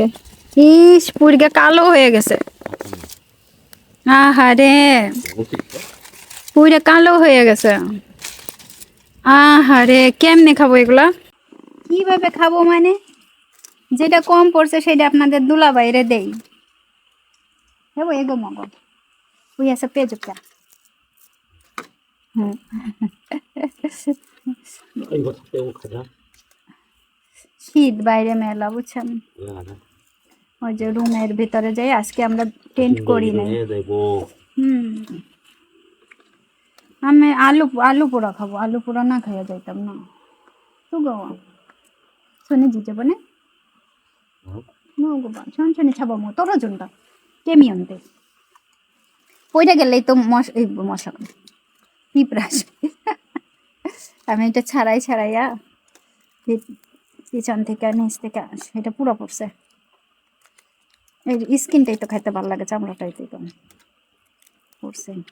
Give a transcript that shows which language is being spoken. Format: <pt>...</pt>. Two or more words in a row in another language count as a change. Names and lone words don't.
<bn>ইস, পুরগা কালো হয়ে গেছে। আহারে, পুরা কালো হয়ে গেছে। আহারে, কেমনে খাবো এগুলা? কিভাবে খাবো মানে? যেটা কম পড়ছে সেটা আপনাদের দুলাভাইরে দেই। হ্যাঁ, এগো মগো ওই আছে পেজটা।</bn> <ko>이거 다 빼고 가자.</ko> <bn>শীত বাইরে মেলা, বুঝছেন?</bn> <ko>왜 가자?</ko> <bn>ওই যে রুমের ভিতরে যাই, আজকে আমরা টেন্ট করি নাই।</bn> <ko>해야 되고.</ko> <bn>হুম, আমি আলু আলু পোড়া খাবো, আলু পোড়া না খাইয়া যাইতাম না।</bn> <ko>뜨거워. 손에 지저분해? 먹어봐. 천천히 잡아먹어. 떨어진다. 깨미언데.</ko> <bn>পইরা গেলেই তো মশা পিঁপড়া আসবে। আমি এটা ছাড়াইয়া পিছন থেকে নিচ থেকে সেটা পুরো পড়ছে। এই স্কিনটাই তো খাইতে ভালো লাগে, চামড়াটাই তো পড়ছে।</bn>